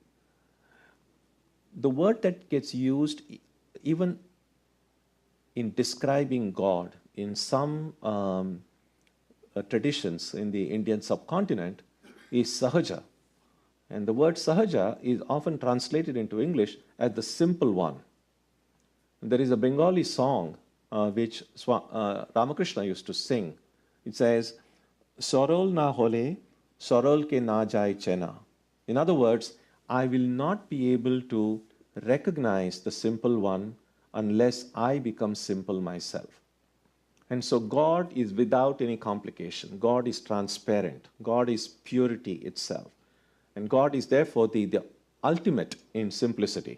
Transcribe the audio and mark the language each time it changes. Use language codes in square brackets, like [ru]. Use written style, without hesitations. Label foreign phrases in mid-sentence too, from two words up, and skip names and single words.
[en] The word that gets used even in describing God in some traditions in the Indian subcontinent is sahaja. And the word sahaja is often translated into English as the simple one. There is a Bengali song which Ramakrishna used to sing. It says, [bn] সরল না হলে, সরল কে না যায় চেনা. [en] In other words, I will not be able to recognize the simple one unless I become simple myself. And so God is without any complication. God is transparent. God is purity itself. And God is therefore the ultimate in simplicity.